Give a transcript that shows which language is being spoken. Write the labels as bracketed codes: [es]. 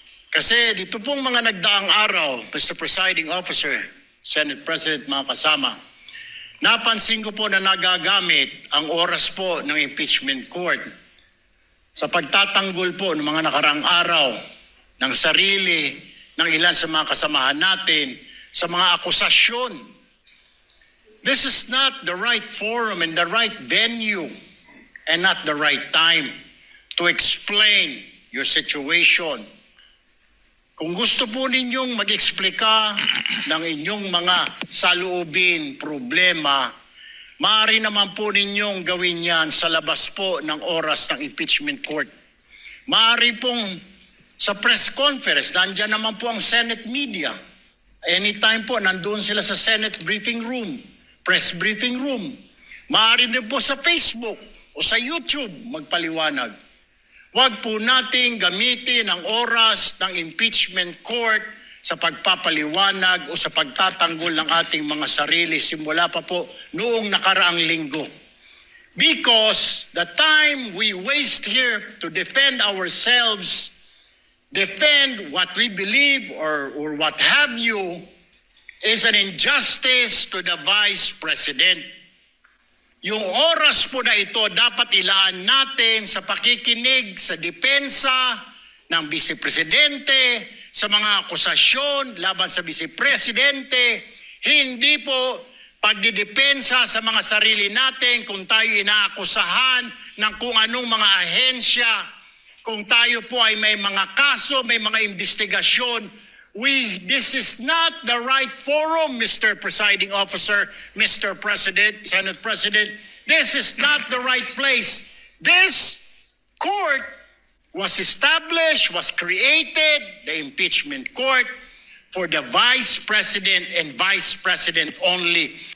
[tl] Kasi dito pong mga nagdaang araw, Mr. Presiding Officer, Senate President, mga kasama, napansin ko po na nagagamit ang oras po ng impeachment court sa pagtatanggol po ng mga nakarang araw ng sarili ng ilan sa mga kasamahan natin sa mga akusasyon. [en] This is not the right forum and the right venue and not the right time to explain your situation. [tl] Kung gusto po ninyong mag-eksplika ng inyong mga saloobin, problema, maaari naman po ninyong gawin yan sa labas po ng oras ng impeachment court. Maaari pong sa press conference, nandyan naman po ang Senate media. Anytime po, nandun sila sa Senate briefing room, press briefing room. Maaari din po sa Facebook o sa YouTube magpaliwanag. Huwag po nating gamitin ang oras ng impeachment court sa pagpapaliwanag o sa pagtatanggol ng ating mga sarili simula pa po noong nakaraang linggo. [en] Because the time we waste here to defend ourselves, defend what we believe or what have you, is an injustice to the Vice President. [tl] Yung oras po na ito dapat ilaan natin sa pakikinig sa depensa ng Vice Presidente, sa mga akusasyon laban sa Vice Presidente, hindi po pagdidepensa sa mga sarili natin kung tayo inaakusahan ng kung anong mga ahensya, kung tayo po ay may mga kaso, may mga investigasyon. [en] This is not the right forum, Mr. Presiding Officer, Mr. President, Senate President. This is not the right place. This court was established, was created, the impeachment court, for the Vice President and Vice President only.